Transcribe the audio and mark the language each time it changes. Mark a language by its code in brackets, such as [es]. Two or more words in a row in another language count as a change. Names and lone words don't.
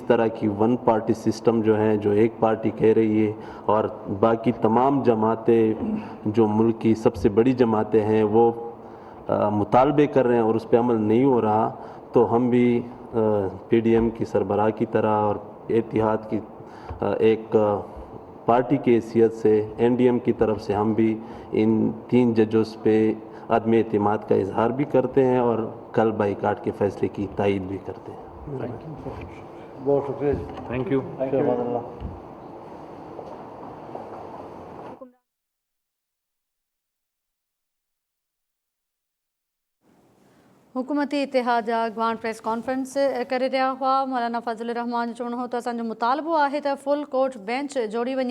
[ur] طرح کی 1 [en] party system [ur] جو ہے، جو ایک پارٹی کہہ رہی ہے اور باقی تمام جماعتیں جو ملک کی سب سے بڑی جماعتیں ہیں وہ مطالبے کر رہے ہیں اور اس پہ عمل نہیں ہو رہا، تو ہم بھی پی ڈی ایم کی سربراہ کی طرح اور اتحاد کی ایک پارٹی کی حیثیت سے این ڈی ایم کی طرف سے ہم بھی ان 3 ججز پہ عدم اعتماد کا اظہار بھی کرتے ہیں اور کل بائیکاٹ کے فیصلے کی تائید بھی کرتے ہیں۔ بہت شکریہ۔ [en] Thank you. [sd] हुकूमती इतिहाद जा अॻवान [en] press conference [sd] करे रहिया हुआ। मौलाना फज़ल रहमान जो चवणो हो त असांजो मुतालबो आहे त [en] full court bench [sd] जोड़ी वञे।